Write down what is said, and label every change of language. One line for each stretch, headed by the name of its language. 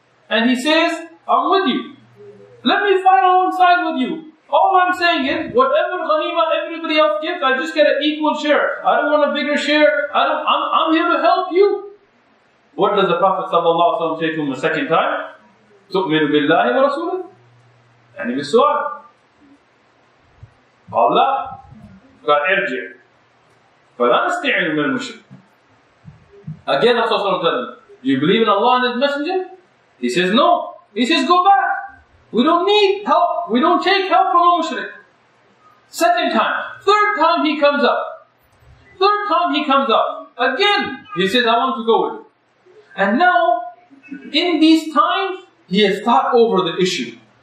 English: And he says, I'm with you. Let me fight alongside with you. All I'm saying is, whatever ghanima everybody else gets, I just get an equal share. I don't want a bigger share. I'm here to help you. What does the Prophet ﷺ say to him a second time?
Arabic: تُؤْمِنُ بِاللَّهِ وَرَسُولِهِ يعني بالسؤال. Allah قال ارجع فلا نستعين من المشرك.
English: Again, Rasulullah tells him, do you believe in Allah and His Messenger? He says, no. He says, go back. We don't need help. We don't take help from a mushrik. Second time. Third time he comes up. Third time he comes up. Again, he says, I want to go with you. And now, in these times, he has thought over the issue.